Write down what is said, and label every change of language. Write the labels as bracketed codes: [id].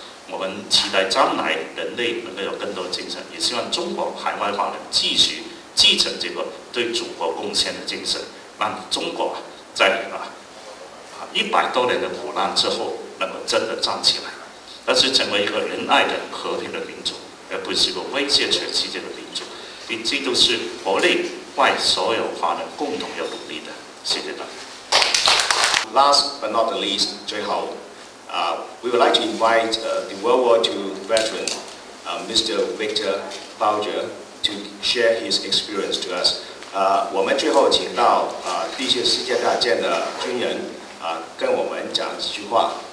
[zh] 我们期待将来人类能够有更多的精神，也希望中国海外华人继续继承这个对祖国贡献的精神，让中国在100多年的苦难之后能够真的站起来。而是成为一个仁爱的、和平的民族，而不是一个威胁全世界的民族。这都是我哋为所有华人共同要努力的。谢谢大家。 [en] Last but not the least, [zh] 最后 [en] we would like to invite the World War II veteran, Mr. Victor Bowger, to share his experience to us. [zh] 我们最后请到第一次世界大战的军人跟我们讲几句话。